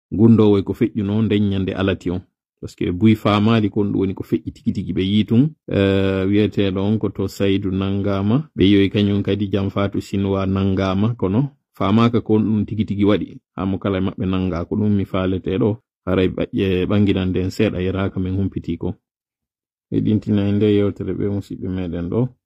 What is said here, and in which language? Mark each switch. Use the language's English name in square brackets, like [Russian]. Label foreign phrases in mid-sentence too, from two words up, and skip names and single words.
[Fula] gundowo ko feƴƴuno nden nyande alati on [French] parce que [Fula] buy famali kon woni ko feƴƴi tigi tigi ɓe yitum wiyeteɗo on ko to Saydou nangama ɓe yoyi kañum kadi jam Fatou Sinwa nangama kono famaka kon ɗum tigi tigi waɗi hamo kala maɓɓe nanga ko ɗum mi faleteɗo haray ɓanginan nden seeɗa yeraka min humpiti ko heɗintina e nde yewtere ɓe musidɓe meɗen ɗo